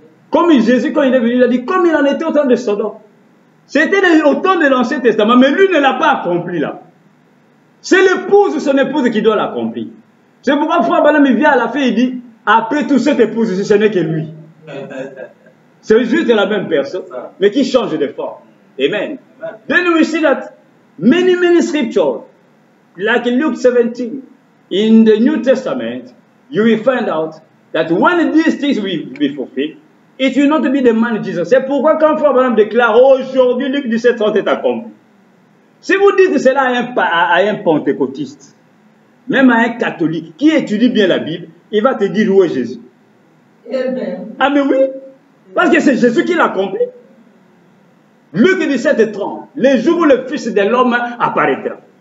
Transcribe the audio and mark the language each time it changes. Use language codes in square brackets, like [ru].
[fr] Comme Jésus, quand il est venu, il a dit, comme il en était au temps de Sodome. C'était au temps de l'Ancien Testament, mais lui ne l'a pas accompli là. C'est l'épouse ou son épouse qui doit l'accomplir. C'est pourquoi Frère Branham vient à la fin, il dit, après tout cette épouse, ce n'est que lui. C'est juste la même personne, mais qui change de forme. Amen. [en] Then we see that many scriptures, like in Luke 17, in the New Testament, you will find out that when these things will be fulfilled, it will not be the man Jesus. [fr] C'est pourquoi quand Frère Branham déclare aujourd'hui Luc 17:30 est accompli. Si vous dites cela à un pentecôtiste, même à un catholique qui étudie bien la Bible, il va te dire où est Jésus. Ah mais oui, parce que c'est Jésus qui l'a accompli. Luc 17:30, les jours où le Fils de l'homme apparaîtra.